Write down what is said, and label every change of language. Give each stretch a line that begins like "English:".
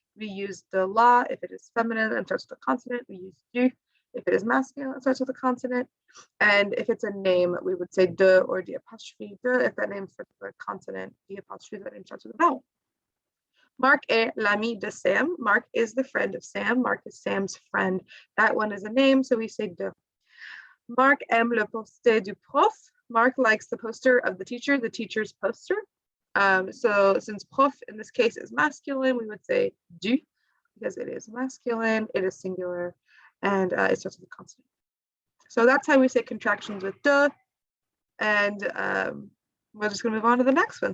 English: We use de la if it is feminine and starts with a consonant. We use du if it is masculine and starts with a consonant. And if it's a name, we would say de or de apostrophe de if that name starts with a consonant, de apostrophe that name starts with a vowel.
French: Marc est l'ami de Sam.
English: Marc is the friend of Sam. Marc is Sam's friend. That one is a name, so we say de.
French: Marc aime le poster du prof.
English: Marc likes the poster of the teacher's poster. So since prof in this case is masculine, we would say du because it is masculine, it is singular, and it starts with a consonant. So that's how we say contractions with de. And we're just going to move on to the next one.